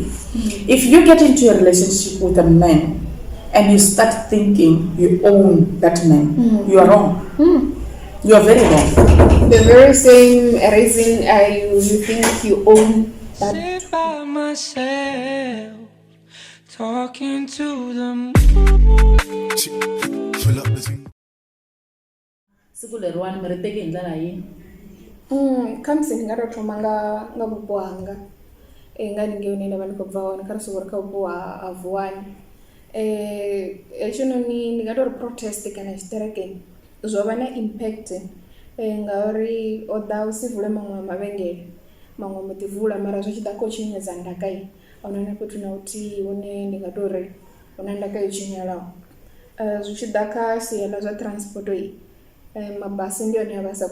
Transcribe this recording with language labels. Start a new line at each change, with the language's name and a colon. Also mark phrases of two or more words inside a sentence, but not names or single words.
English: If you get into a relationship with a man and you start thinking you own that man, you are wrong. You are very wrong. The very same reason you think you own that Sit by myself, talking to the moon. Pull up the thing.
Tsonga: siku leriwani mi ri teki hi ndlela yini
Venda: khamusi ni nga to thoma nga vhupo hanga nga ningei hune ndavha ndi khou bva hone kha ri soko ri kha vhupo ha vuwani hetshinoni ndi nga tori protest kana tshiṱerekeni zwo vha na impact ngauri o ḓa u si vule maṅwe mavhengele maṅwe mo ḓi vula mara zwi tshi ḓa kha u tshinyadza ndaka ahuna na fhethu na huthihi hune ndi nga tori huna ndaka yo tshinyalaho zwi tshi ḓa kha sia ḽa zwa transport mabasi ndi one a vha sa